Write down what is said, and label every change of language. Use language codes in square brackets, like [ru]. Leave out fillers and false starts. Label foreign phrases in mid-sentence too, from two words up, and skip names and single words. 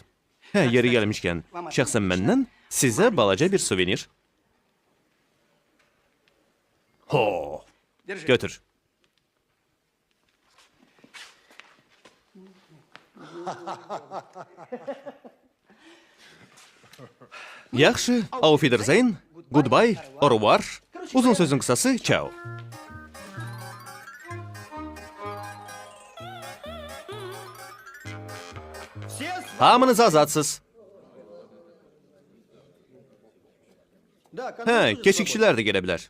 [az] Hə, yeri gəlmişkən, şəxsən məndən sizə balaca bir suvenir. Ho, götür. Yaxşı, [de] auf Wiedersehen, goodbye, [fr] au revoir. [az] Uzun sözün qısası, ciao. Hamınız azadsız. Hə, keşikçilər də gələ bilər.